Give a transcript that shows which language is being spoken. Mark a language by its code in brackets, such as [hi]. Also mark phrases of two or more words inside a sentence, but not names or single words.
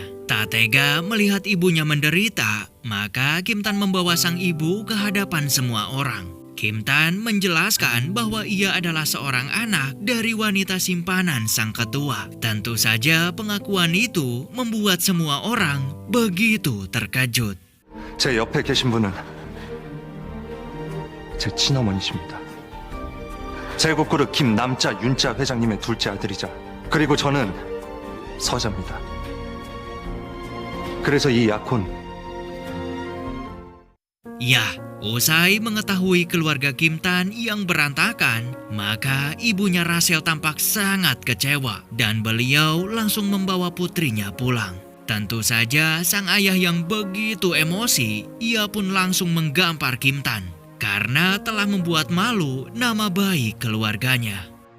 [id] Tak tega melihat ibunya menderita, maka Kim Tan membawa sang ibu ke hadapan semua orang. Kim Tan menjelaskan bahwa ia adalah seorang anak dari wanita simpanan sang ketua. Tentu saja pengakuan itu membuat semua orang begitu terkejut. [ko] 제 옆에 계신 분은 제 친어머니십니다. 제국그룹 김남자 윤자 회장님의 둘째 아들이자 그리고 저는 서자입니다. 그래서 이 약혼 [id] Ya, usai mengetahui keluarga Kim Tan yang berantakan, maka ibunya Rachel tampak sangat kecewa dan beliau langsung membawa putrinya pulang. Tentu saja sang ayah yang begitu emosi, ia pun langsung menggampar Kim Tan karena telah membuat malu nama baik keluarganya.